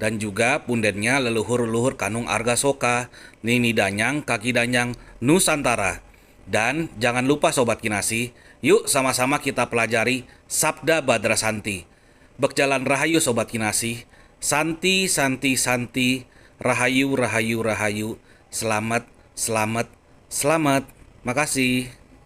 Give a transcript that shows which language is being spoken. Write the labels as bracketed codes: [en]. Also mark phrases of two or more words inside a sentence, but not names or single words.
[id] dan juga pundennya leluhur-leluhur Kanung Arga Soka, Nini Danyang, Kaki Danyang, Nusantara. Dan jangan lupa Sobat Kinasi, yuk sama-sama kita pelajari Sabda Badra Santi. Berjalan rahayu Sobat Kinasi, [sa] Santi, Santi, Santi, [jv] Rahayu, Rahayu, Rahayu, [id] selamat, selamat, selamat. Makasih.